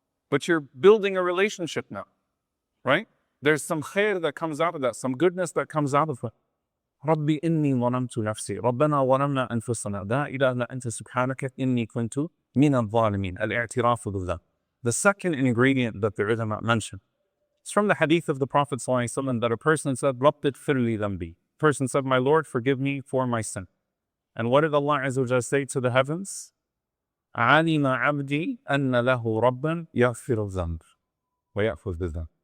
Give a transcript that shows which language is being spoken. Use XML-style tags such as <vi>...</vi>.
<en>But you're building a relationship now, right? There's some khair that comes out of that, some goodness that comes out of it.</en> <ar>ربي إني ظلمت نفسي ربنا ظلمنا أنفسنا لا إله إلا أنت سبحانك إني كنت من الظالمين الاعتراف بالذنب.</ar> <en>The second ingredient that the ulama mentioned, it's from the hadith of the Prophet ﷺ that a person said,</en> <ar>رَبِّ اغْفِرْ لِي ذَنْبِي.</ar> <en>Person said, my Lord, forgive me for my sin. And what did Allah Azza wa Jalla say to the heavens?</en> <ar>عَلِمَ عَبْدِي أَنَّ لَهُ رَبًّا يَغْفِرُ الذَّنْبَ وَيَأْخُذُ بِالذَّنْبِ.</ar>